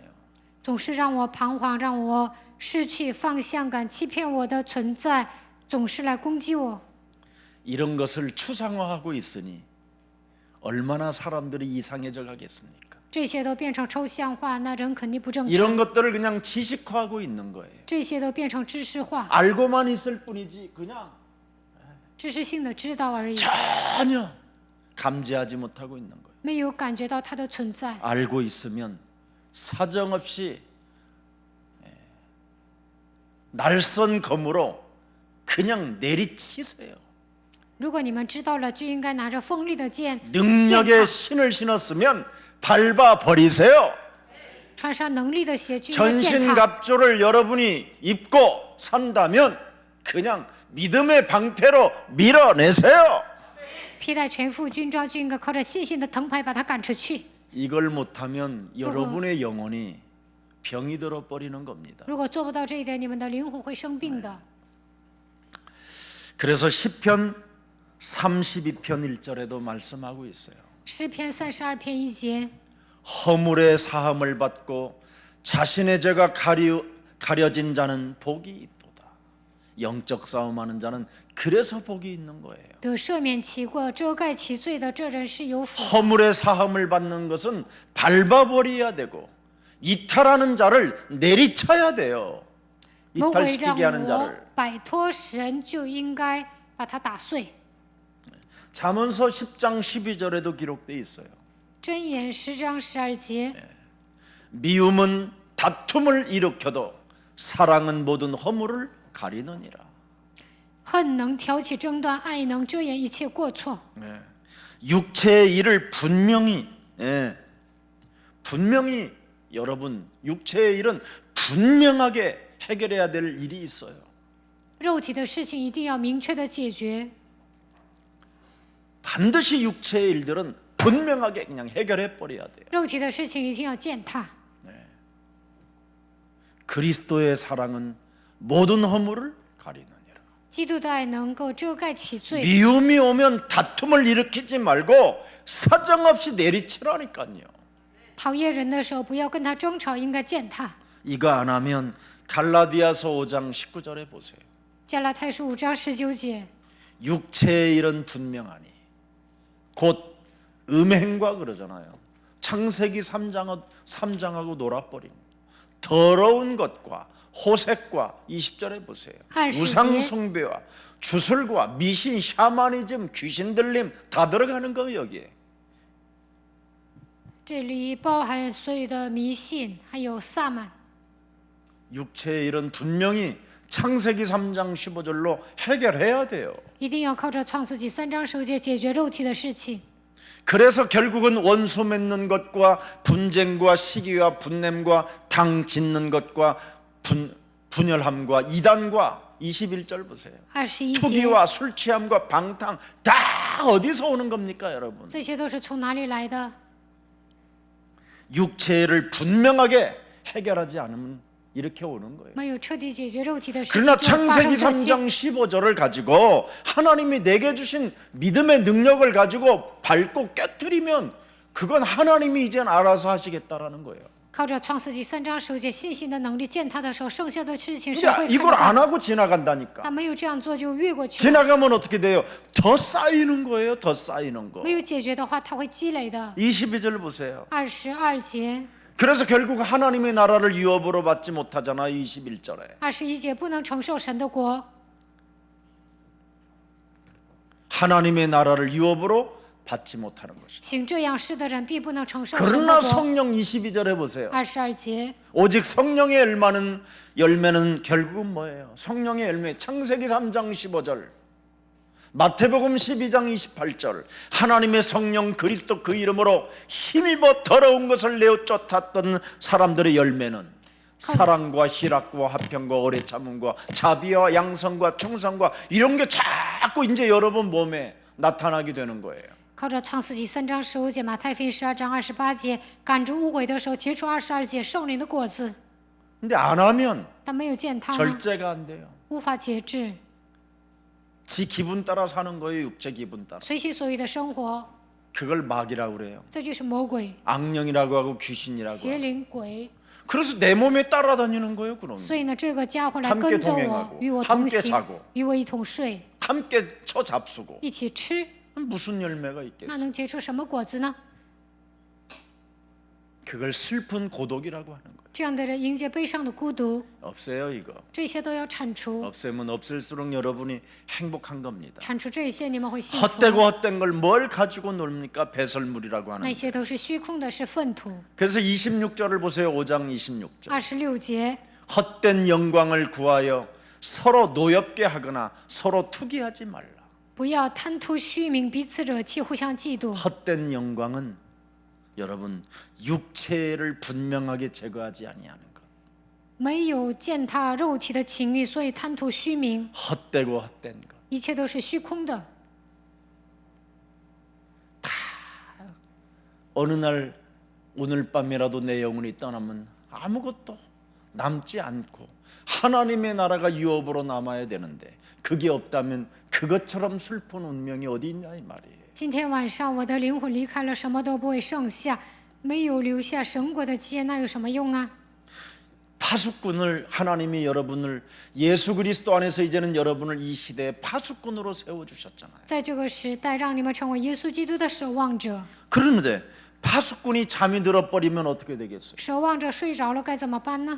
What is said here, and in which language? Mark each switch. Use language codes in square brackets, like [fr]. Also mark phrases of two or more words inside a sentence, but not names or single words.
[zh] 总是让我彷徨，让我失去方向感，欺骗我的存在，总是来攻击我。 [ko] 이런 것을 추상화하고 있으니 얼마나 사람들이 이상해져 가겠습니까? [zh] 这些都变成抽象化，那人肯定不正 [ko] 이런 [zh] 常。 [ko] 것들을 그냥 지식화하고 있는 거예요. [zh] 这些都变成知识化， [ko] 알고만 있을 뿐이지 그냥 [zh] 知识性的知道而已， [ko] 전혀 감지하지 못하고 있는 거예요. [zh] 没有感觉到它的存在。 [ko] 알고 있으면 사정없이 날선 검으로 그냥 내리치세요. [zh] 如果你们知道了，就应该拿着锋利的剑， [ko] 능력의 신을 신었으면 밟아 버리세요. [zh] 穿上能力的鞋，就应该践踏。 [ko] 전신갑주를 여러분이 입고 산다면 그냥 믿음의 방패로 밀어내세요. [zh] 披戴全副军装，就应该靠着信心的藤牌把它赶出去。 [ko] 이걸 못하면 여러분의 영혼이 병이 들어 버리는 겁니다. [zh] 如果做不到这一点，你们的灵魂会生病的。 [ko] 그래서 시편 32편 1절에도 말씀하고 있어요. [zh] 诗篇32篇1节， [ko] 허물의 사함을 받고 자신의 죄가 가려진 자는 복이 있도다. 영적 싸움하는 자는 그래서 복이 있는 거예요. [zh] 得赦免其过、遮盖其罪的，这人是有福。 [ko] 허물의 사함을 받는 것은 밟아버려야 되고 이탈하는 자를 내리쳐야 돼요. [zh] 魔鬼 [ko] 이탈시키게 [zh] 让 [ko] 하는 [zh] 我 [ko] 자를. [zh] 摆脱神，就应该把它打碎。 [ko] 잠언서 10장 12절에도 기록되어 있어요. [zh] 箴言10章12节， [ko] 미움은 다툼을 일으켜도 사랑은 모든 허물을 가리느니라. [zh] 恨能挑起争端，爱能遮掩一切过错。 [ko] 육체의 일을 분명히 여러분 육체의 일은 분명하게 해결해야 될 일이 있어요. [zh] 肉体的事情一定要明确的解决， [ko] 반드시 육체의 일들은 분명하게 그냥 해결해 버려야 돼요. [zh] 肉体的事情一定要践踏。 [ko] 그리스도의 사랑은 모든 허물을 가리느니라. [zh] 基督的爱能够遮盖其罪。 [ko] 미움이 오면 다툼을 일으키지 말고 사정없이 내리치라니까요. [zh] 讨厌人的时候，不要跟他争吵，应该践踏。 [ko] 이거 안 하면 갈라디아서 5장 19절에 보세요. [zh] 加拉太书5章19节， [ko] 육체의 일은 분명하니 곧 음행과 그러잖아요. 창세기 3장하고 놀아버린 더러운 것과 호색과 20절에 보세요. 20절. 우상 숭배와 주술과 미신, 샤머니즘, 귀신 들림 다 들어가는 거예요 여기에. [zh] 这里包含所有的迷信，还有萨满。 [ko] 육체의 일은 분명히 창세기 3장 15절로 해결해야 돼요. [zh] 一定要靠着创世纪3章15节解决肉体的事情。 [ko] 그래서 결국은 원수 맺는 것과 분쟁과 시기와 분냄과 당 짓는 것과 분열함과 이단과 21절 보세요. [zh] 21节， [ko] 투기와 술 취함과 방탕 다 어디서 오는 겁니까 여러분? [zh] 这些都是从哪里来的？ [ko] 육체를 분명하게 해결하지 않으면 이렇게 오는 거예요. [zh] 没有彻底解决肉体的事情， [ko] 그러나 [zh] 就会发 [ko] 창세기 [zh] 生这些。 [ko] 3장 15절을 가지고 하나님이 내게 주신 믿음의 능력을 가지고 밟고 깨뜨리면 그건 하나님이 이젠 알아서 하시겠다라는 거예요. [zh] 靠着创世纪3章10节信心的能力践踏的时候，剩下的事情是 [ko] 근데 [zh] 会 [ko] 이걸 [zh] 看 [ko] 안 [zh] 到， [ko] 하고 지나간다니까. [zh] 但没有这样做就越过去了。 [ko] 지나가면 어떻게 돼요? 더 쌓이는 거예요. 더 쌓이는 거. [zh] 没有解决的话，它会积累的。 [ko] 22절 보세요. [zh] 22节、 [ko] 그래서 결국 하나님의 나라를 유업으로 받지 못하잖아요. 21절에. [zh] 21 节不能承受神的国， [ko] 하나님의 나라를 유업으로 받지 못하는 것이다. [zh] 请这样事的人必不能承受神 [ko] 그러나 [zh] 的国。 [ko] 성령 22절에 보세요. [zh] 22节， [ko] 오직 성령의 열매는 결국은 뭐예요? 성령의 열매. 창세기 3장 15절, 마태복음 12장 28절. 하나님의 성령 그리스도 그 이름으로 힘입어 더러운 것을 내어 쫓았던 사람들의 열매는 사랑과 희락과 화평과 오래 참음과 자비와 양성과 충성과 이런 게 자꾸 이제 여러분 몸에 나타나게 되는 거예요. [zh] 靠着创世纪3章15节、马太福音12章28节，赶逐污鬼的时候结出22节圣灵的果子， [ko] 근데 안 하면 [zh] 但没有践踏呢， [ko] 절제가 안 돼요. [zh] 无法节制， [ko] 지 기분 따라 사는 거예요. 육체 기분 따라. [zh] 随心所欲的生活， [ko] 그걸 마귀라고 그래요. [zh] 这就是魔鬼、 [ko] 악령이라고 하고 귀신이라고 [zh] 邪 [ko] 하고. [zh] 灵、鬼。 [ko] 그래서 내 몸에 따라다니는 거예요. 그럼 [zh] 所以呢，这个家伙来 [ko] 함께 [zh] 跟着 [ko] 동행 [zh] 我 [ko] 하고 ， [zh] 与我同 [ko] 함께 [zh] 行 [ko] 자고 ， [zh] 与我一同睡， [ko] 함께 처잡수고 [zh] 一起吃， [ko] 무슨 열매가 있겠어요? [zh] 那能结出什么果子呢？ [ko] 그걸 슬픈 고독이라고 하는 거예요. [zh] 这样的人迎接悲伤的孤独， [ko] 없어요 이거. [zh] 这些都要铲除， [ko] 없애면 없앨수록 여러분이 행복한 겁니다. [zh] 铲除这些，你们会幸福。 [ko] 헛되고 헛된 걸 뭘 가지고 놀입니까? 배설물이라고 하는 [zh] 那 [ko] 거예요. [zh] 些都是虚空的，是粪土。 [ko] 그래서 26절을 보세요. 5장 26절. [zh] 26节， [ko] 헛된 영광을 구하여 서로 노엽게 하거나 서로 투기하지 말라. [zh] 不要贪图虚名，彼此惹气，互相嫉妒。 [ko] 헛된 영광은 여러분 육체를 분명하게 제거하지 아니하는 것. [zh] 没有践踏肉体的情欲，所以贪图虚名， [ko] 헛되고 헛된 것. [zh] 一切都是虚空的。 [ko] 어느 날 오늘 밤이라도 내 영혼이 떠나면 아무것도 남지 않고 하나님의 나라가 유업으로 남아야 되는데 그게 없다면 그것처럼 슬픈 운명이 어디 있냐 이 말이에요. [zh] 今天晚上我的灵魂离开了，什么都不会剩下，没有留下神国的基业，那有什么用啊？ [ko] 파수꾼을 하나님이 여러분을 예수 그리스도 안에서 이제는 여러분을 이 시대에 파수꾼으로 세워 주셨잖아요. [zh] 在这个时代，让你们成为耶稣基督的守望者。 [ko] 그런데 파수꾼이 잠이 들어 버리면 어떻게 되겠어요? [zh] 守望者睡着了该怎么办呢？